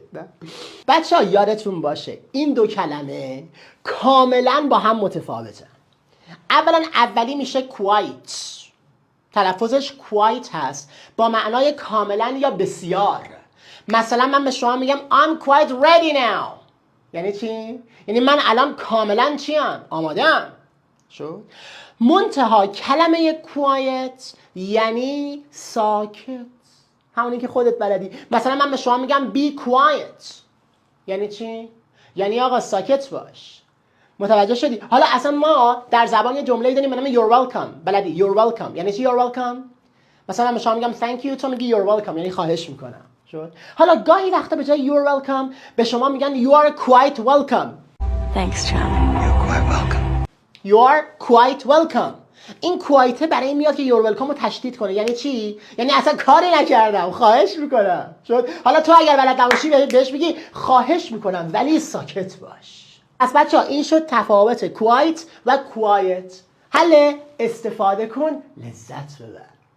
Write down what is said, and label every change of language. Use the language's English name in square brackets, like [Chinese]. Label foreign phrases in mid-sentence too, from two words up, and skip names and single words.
[Persian] نه بچه ها یادتون باشه این دو کلمه کاملا با هم متفاوته. اولا اولی میشه quiet، تلفظش quite هست با معنای کاملا یا بسیار. مثلا من به شما میگم [English] I'm quite ready now. [Persian] یعنی چی؟ یعنی من الان کاملا چیم؟ آماده‌ام. شد؟ منتها کلمه quiet یعنی ساکت، همونی که خودت بلدی. مثلا من به شما میگم [English] be quiet. [Persian] یعنی چی؟ یعنی آقا ساکت باش. متوجه شدی؟ حالا اصلا ما در زبان یه جمله‌ای داریم به نام [English] you're welcome. [Persian] بلدی [English] you're welcome [Persian] یعنی چی [English] you're welcome؟ [Persian] مثلا من به شما میگم [English] thank you، [Persian] تو میگی [English] you're welcome [Persian] یعنی خواهش میکنم. شد؟ حالا گاهی وقتا به جای [English] you're welcome [Persian] به شما میگن [English] you are quite welcome. Thanks, Charlie. You're quite welcome. You are quite welcome. [Persian] این quite برای این میاد که [English] you're welcome [Persian] رو تشدید کنه. یعنی چی؟ یعنی اصلا کاری نکردم، خواهش میکنم. شد؟ حالا تو اگر بلد نباشی بهش بگی خواهش میکنم ولی ساکت باش. پس بچه ها این شد تفاوت quite و quiet. حل استفاده کن، لذت ببر.